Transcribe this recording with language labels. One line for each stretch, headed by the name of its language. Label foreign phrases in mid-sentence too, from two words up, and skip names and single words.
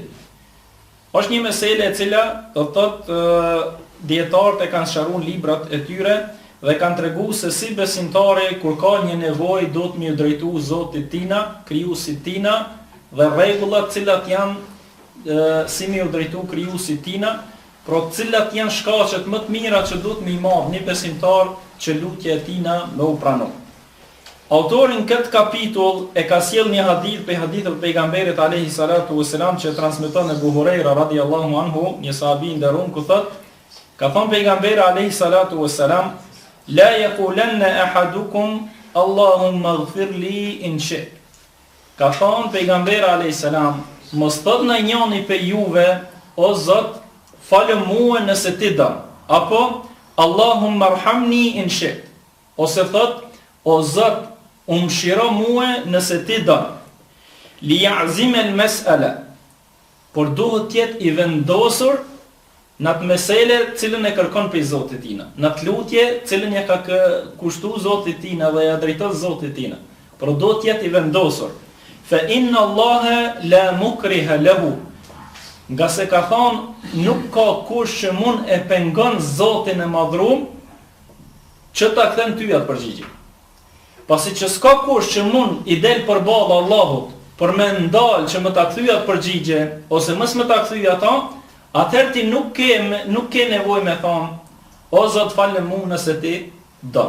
Albanian: Është një mesele e cila do të thotë dietarët e kanë sqaruar librat e tyre dhe kanë treguar se si besimtari kur ka një nevojë do të më drejtu Zotit tina, krijuesit tina, dhe rregullat cilat janë si më drejtu krijuesit tina, por cilat janë shkaqet më të mira që duhet më i marr një besimtar që lutja e tina më u pranon. Autori në këtë kapitull e ka sjell një hadith pe hadithët e pejgamberit
Arabic: عليه الصلاة والسلام
Albanian: që transmeton Abu Huraira
Arabic: رضي الله عنه,
Albanian: një sahabi i nderuar, ku thot: ka thënë pejgamberi
Arabic: عليه الصلاة والسلام: لا يقولن أحدكم اللهم اغفر لي إن شئت.
Albanian: Ka thënë pejgamberi
Arabic: عليه السلام,
Albanian: mos thot në njëri pe juve: o Zot, falë mua nëse ti don, apo
Arabic: اللهم ارحمني إن شئت,
Albanian: ose thot: o Zot, mëshiro mua nëse ti don.
Arabic: ليعزم المسألة,
Albanian: por duhet të jetë i vendosur në atë mesele cilën e kërkon prej Zotit tina, në atë lutje cilën ja ka kushtuar Zotit tina dhe ja drejton Zotit tina, por duhet të jetë i vendosur.
Arabic: فإن الله لا مكره له,
Albanian: nga se ka thonë nuk ka kush që mund e pengon Zotin e madhrum që ta kthen ty atë përgjigje. Pasi që s'ka kush që mund i del përballë Allahut për me ndalë që më ta kthyej atë përgjigje ose mos më ta kthyej ata, atëherë ti nuk ke nevojë me thonë: o Zot, falë mua nëse ti don.